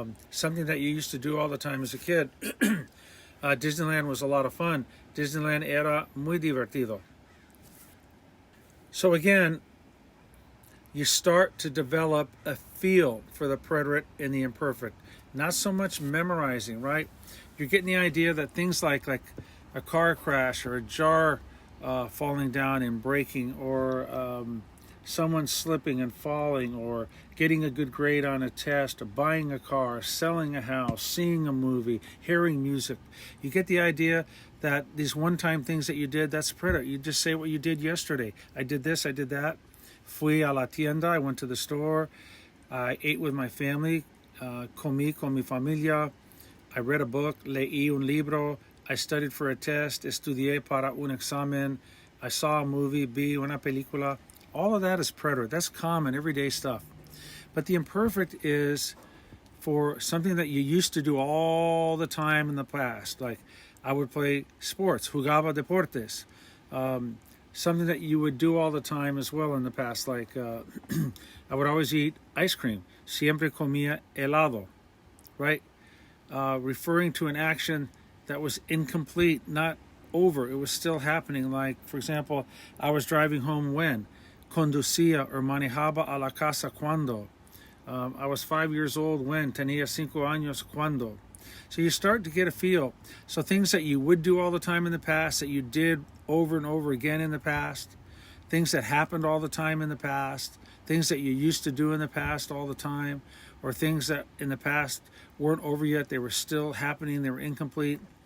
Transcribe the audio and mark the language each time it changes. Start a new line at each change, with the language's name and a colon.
English: Something that you used to do all the time as a kid. Disneyland was a lot of fun.
Spanish: Disneyland era muy divertido.
English: So again, you start to develop a feel for the preterite and the imperfect. Not so much memorizing, right? You're getting the idea that things like a car crash or a jar falling down and breaking, or someone slipping and falling, or getting a good grade on a test, or buying a car, selling a house, seeing a movie, hearing music. You get the idea that these one-time things that you did, that's preterite. You just say what you did yesterday. I did this, I did that.
Spanish: Fui a la tienda,
English: I went to the store. I ate with my family.
Spanish: Comí con mi familia.
English: I read a book,
Spanish: leí un libro.
English: I studied for a test,
Spanish: estudié para un examen.
English: I saw a movie,
Spanish: vi una película.
English: All of that is preterite. That's common, everyday stuff. But the imperfect is for something that you used to do all the time in the past. Like, I would play sports,
Spanish: jugaba deportes.
English: Something that you would do all the time as well in the past. Like, I would always eat ice cream.
Spanish: Siempre comía helado,
English: right? Referring to an action that was incomplete, not over. It was still happening. Like, for example, I was driving home when?
Spanish: Conducía or manejaba a la casa cuando.
English: I was 5 years old when?
Spanish: Tenía 5 años cuando.
English: So you start to get a feel. So things that you would do all the time in the past, that you did over and over again in the past, things that happened all the time in the past, things that you used to do in the past all the time, or things that in the past weren't over yet, they were still happening, they were incomplete.